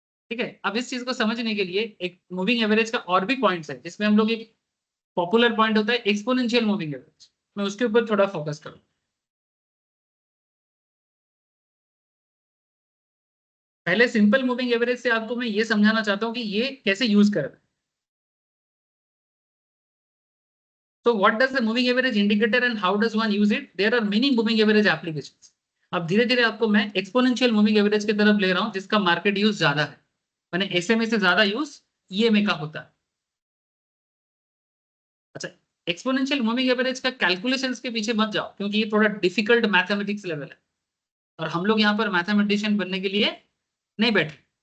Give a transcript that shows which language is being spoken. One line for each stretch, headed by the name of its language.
Hindi: ठीक है, अब इस चीज को समझने के लिए एक मूविंग एवरेज का और भी पॉइंट्स है, जिसमें हम लोग एक पॉपुलर पॉइंट होता है एक्सपोनेंशियल मूविंग एवरेज, मैं उसके ऊपर थोड़ा फोकस करूँ। पहले सिंपल मूविंग एवरेज से आपको मैं ये समझाना चाहता हूँ कि ये कैसे यूज कर।
English: So what does the moving average indicator and how does one use it? There are many moving average applications.
Hindi: अब धीरे धीरे आपको मैं एक्सपोनेंशियल मूविंग एवरेज की तरफ ले रहा हूं, जिसका मार्केट यूज ज्यादा है, मैंने SMA से ज्यादा यूज EMA का होता है। अच्छा, एक्सपोनेंशियल मूविंग एवरेज का कैलकुलेशंस के पीछे मत जाओ, क्योंकि ये थोड़ा डिफिकल्ट मैथमेटिक्स लेवल है, और हम लोग यहाँ पर मैथमेटिशियन बनने के लिए नहीं बैठे।